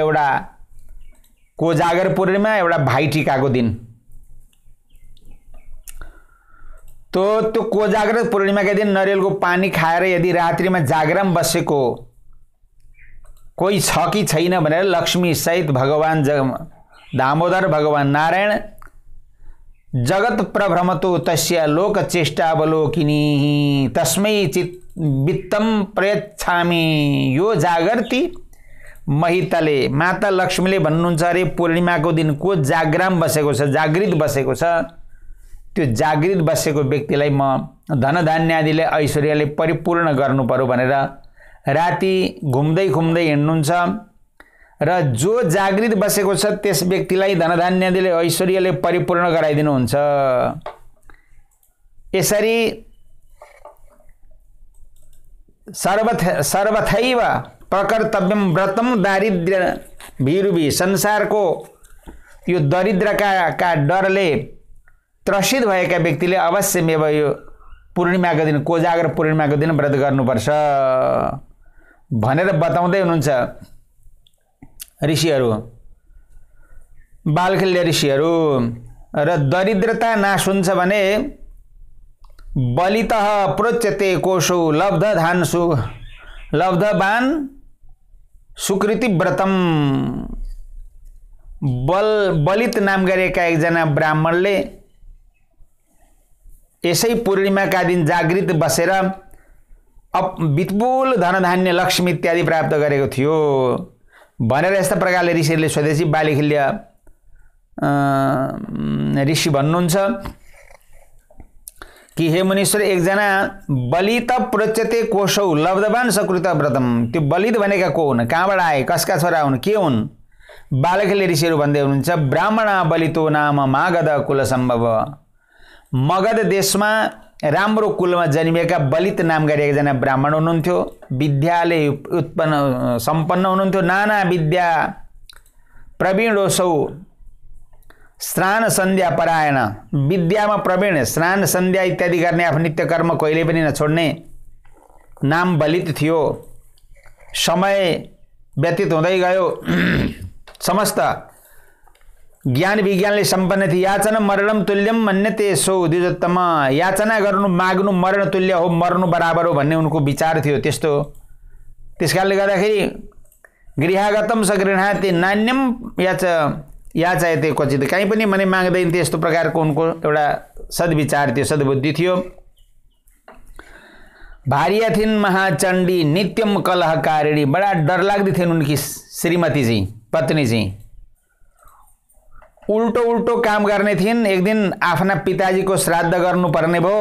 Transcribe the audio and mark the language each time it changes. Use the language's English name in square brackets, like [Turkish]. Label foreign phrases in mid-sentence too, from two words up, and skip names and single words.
[Nepali] एउटा कोजागर पूर्णिमा, एउटा भाइटिकाको दिन। त्यो कोजागर पूर्णिमाका दिन नरिवलको पानी खाएर यदि रात्रिमा जागराम बसेको कोही छ कि छैन भनेर लक्ष्मी सहित भगवान दामोदर भगवान नारायण [Sanskrit] जगत प्रभ्रमतो तस्य लोक चेष्टावलोकिनी तस्मै चित वित्तम प्रयच्छामि यो जागर्ति महितले। [Nepali] माता लक्ष्मीले भन्नुहुन्छ अरे पूर्णिमाको दिन को जागराम बसेको छ, जागृत बसेको छ, त्यो जागृत बसेको व्यक्तिलाई म धनधान्य आदिले ऐश्वर्यले परिपूर्ण गर्नु पर्यो भनेर राति घुम्दै घुम्दै हिँड्नुहुन्छ र जो जागृत बसेको छ त्यस व्यक्तिलाई धनधान्य आदिले ऐश्वर्यले परिपूर्ण गराइदिनुहुन्छ। [Sanskrit] यसरी सर्वथैव प्रकर्तव्यम व्रतम दारिद्र्य भीरुभी। [Nepali] संसारको यो दरिद्रका डरले त्रसित भएका व्यक्तिले अवश्यमेव यो पूर्णिमाको दिन, कोजागर पूर्णिमाको दिन व्रत गर्नुपर्छ भनेर बताउँदै हुनुहुन्छ ऋषिहरू, बालखिल्य ऋषिहरू। र दरिद्रता नाश हुन्छ भने [Sanskrit] बलितः प्रोच्यते कोशो लब्धवान सुकृति व्रतम। [Nepali] बलित नाम गरेका एकजना ब्राह्मणले यसै पूर्णिमाका दिन जागृत बसेर विपुल धनधान्य लक्ष्मी इत्यादि प्राप्त गरेको थियो भनेर यस्ता प्रकारले ऋषिहरूले स्वदेशी बालखिल्य ऋषि भन्नुहुन्छ। कि हे मुनीश्वर एकजना [Sanskrit] बलित प्रोच्यते कोशौ लब्धवान सकृत व्रतम। [Nepali] त्यो बलित भनेका को हुन्, कहाँबाट आए, कसका छोरा हुन्, के हुन्? बालकले ऋषिहरू भन्दै हुनुहुन्छ [Sanskrit] ब्राह्मण बलितो नाम मागध कुल सम्भव। [Nepali] मगध देशमा राम्रो कुलमा जन्मिएका बलित नाम गरी एकजना ब्राह्मण हुनुहुन्थ्यो। विद्याले सम्पन्न हुनुहुन्थ्यो। [Sanskrit] नाना विद्या प्रवीणोसौ स्नान सन्ध्या परायण। [Nepali] विद्यामा प्रवीण, स्नान सन्ध्या इत्यादि गर्ने आफ्नो नित्य कर्म कहिले पनि नछोड्ने नाम बलित थियो। समय व्यतीत हुँदै गयो। समस्त ज्ञान विज्ञानले सम्पन्न थिए। [Sanskrit] याचना मरणम तुल्यम मन्यते सो द्विजोत्तम। [Nepali] याचना गर्नु माग्नु मरण तुल्य हो, मर्नु बराबर हो भन्ने उनको विचार थियो। त्यस्तो त्यसकारणले गर्दाखेरि [Sanskrit] गृहागतम सगृहाते नान्यम याचयते क्वचित। [Nepali] कहीँ पनि मनै माग्दैन थियो। यस्तो प्रकारको उनको एउटा सद्विचार थियो, सद्बुद्धि थियो। [Sanskrit] भार्या थिइन् महाचण्डी नित्यम कलहकारिणी। [Nepali] बडा डरलाग्दी थिइन् उनकी श्रीमती चाहिँ, पत्नी चाहिँ। उल्टो उल्टो काम गर्ने थिइन्। एक दिन आफ्ना पिताजीको श्राद्ध गर्नुपर्ने भयो।